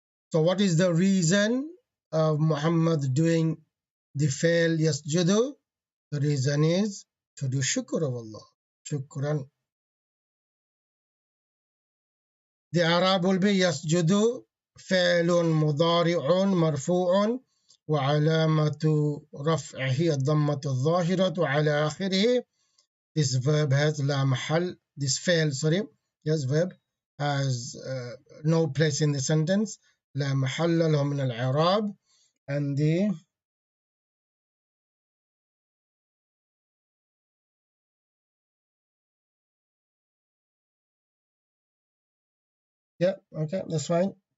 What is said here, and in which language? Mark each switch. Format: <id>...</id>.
<en>So what is the reason of Muhammad doing the fail yasjudu? The reason is to do shukr of Allah. Shukran. The Arab will be yasjudu</en> <ar>فعل مضارع مرفوع وعلامة رفعه الضمة الظاهرة على آخره.</ar> <en>This verb has</en> <ar>لا محل.</ar> <en>This fail, sorry. Yes, verb has no place in the sentence.</en> <ar>لا محل له من الإعراب.</ar> <en>And the yeah, okay, that's fine.</en>